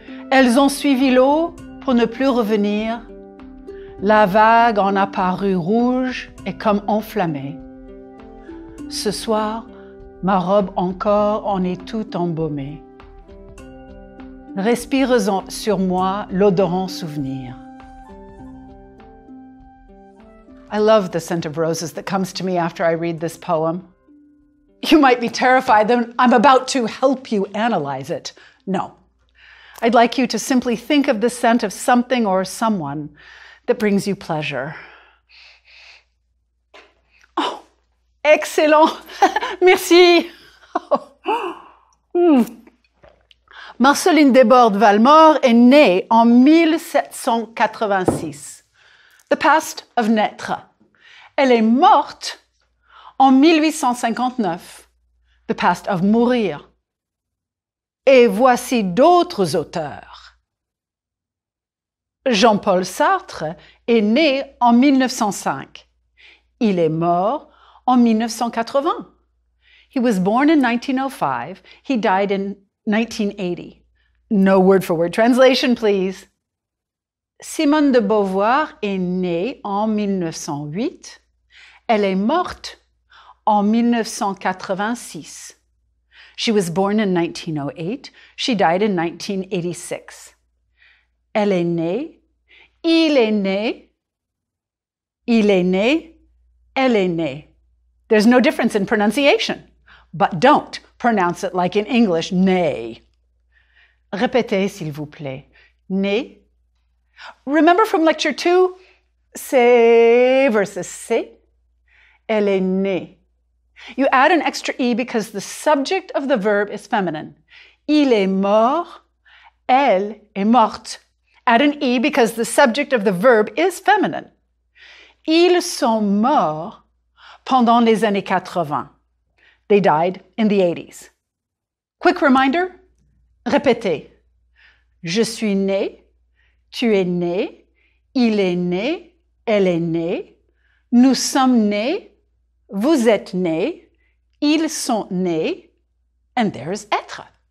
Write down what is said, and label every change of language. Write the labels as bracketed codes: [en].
[fr] Elles ont suivi l'eau pour ne plus revenir. La vague en a paru rouge et comme enflammée. Ce soir, ma robe encore en est toute embaumée. Respire-en sur moi l'odorant souvenir. [en] I love the scent of roses that comes to me after I read this poem. You might be terrified that I'm about to help you analyze it. No. I'd like you to simply think of the scent of something or someone that brings you pleasure. Oh, excellent. Merci. [fr] Marceline Desbordes-Valmore est née en 1786. [en] The past of [fr] naître. Elle est morte en 1859. [en] The past of [fr] mourir. Et voici d'autres auteurs. Jean-Paul Sartre est né en 1905. Il est mort en 1980. [en] He was born in 1905. He died in 1980. No word-for-word translation, please. [fr] Simone de Beauvoir est née en 1908. Elle est morte en 1986. [en] She was born in 1908. She died in 1986. [fr] Elle est née. Il est né. Il est né. Elle est née. [en] There's no difference in pronunciation, but don't pronounce it like in English, né. [fr] Répétez, s'il vous plaît. Né. [en] Remember from lecture 2, c'est versus c'est. [fr] Elle est née. [en] You add an extra E because the subject of the verb is feminine. [fr] Il est mort. Elle est morte. [en] Add an E because the subject of the verb is feminine. [fr] Ils sont morts pendant les années 80. [en] They died in the 80s. Quick reminder, répétez. [fr] Je suis né. Tu es né, il est né, elle est née, nous sommes nés, vous êtes nés, ils sont nés, [en] and there's [fr] être.